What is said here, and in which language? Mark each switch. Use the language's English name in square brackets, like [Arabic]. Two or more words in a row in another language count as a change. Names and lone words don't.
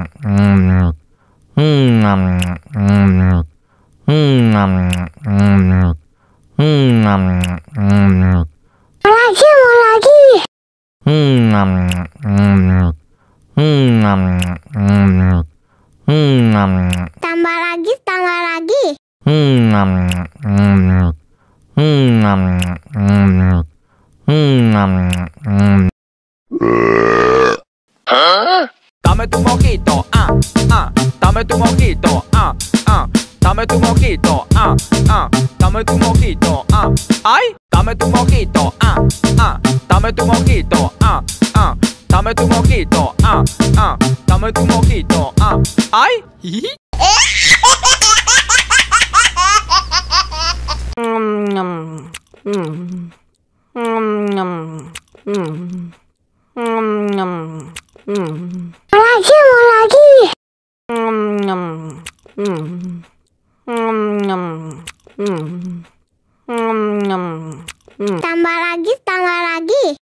[Indonesian] Mau lagi. Tambah lagi, tambah lagi. [Spanish] Dame tu mojito, dame tu mojito, dame tu mojito, dame tu mojito, ay, dame tu mojito, dame tu mojito, dame tu mojito, dame tu mojito, ay. [Indonesian] Mau lagi. Tambah lagi, tambah lagi.